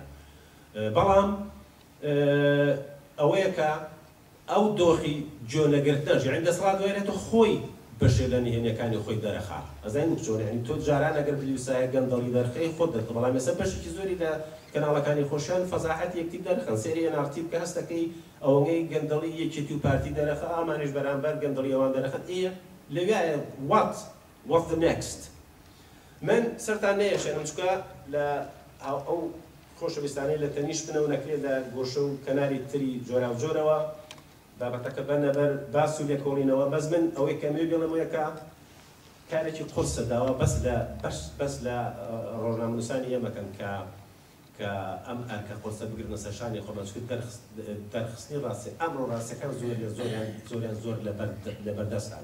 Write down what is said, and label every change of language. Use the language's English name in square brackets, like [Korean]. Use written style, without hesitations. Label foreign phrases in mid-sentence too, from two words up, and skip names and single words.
[Central Kurdish] بەڵام ئەوەیە کە ئەو دۆخی جۆنەگرتنەش یعنی دەسەڵات دوێنێتە خۆی بەشێ لە نهێنیەکانی خۆی دەرەخا. ئەزانین چۆن یعنی تۆ جاران ئەگەر بنووسایە گەندەڵی دەرخەی خۆت دەکە، بەڵام ئێستا بەشێکی زۆری لە کەناڵەکانی خۆشیان فەزاحەت یەکتی دەرخەن سێری ئەنارتی بکە هەستەکەی ئەوەی گەندەڵی یەکێتی و پارتی دەرەخە ئامانش بەرامبەر گەندەڵی ئەوان دەرەخەت ئێ لەوایە [English] what the next. [Central Kurdish] من سەرتان نەیەشێنم چکە لە ئەو خۆشەویستانەی لە تەنیشت بنەوە نەکرێت لە گۆشە و کەناری تری جۆرا و جۆرەوە بابەتەکە بەنەبەر باس و لێکۆڵینەوە. بەس من ئەوەی کەمێ بێڵەمەوەیەکە کارێکی قورسە داوە بەس لە ڕۆژنامەنووسانی ئێمەکەن کە ئەم ئەرکە قورسە بگرنە سەرشانی خۆمان چکە دەرخستنی ڕاستی ئەمڕۆ ڕاستەکان زۆریان زۆر لەبەردەستان.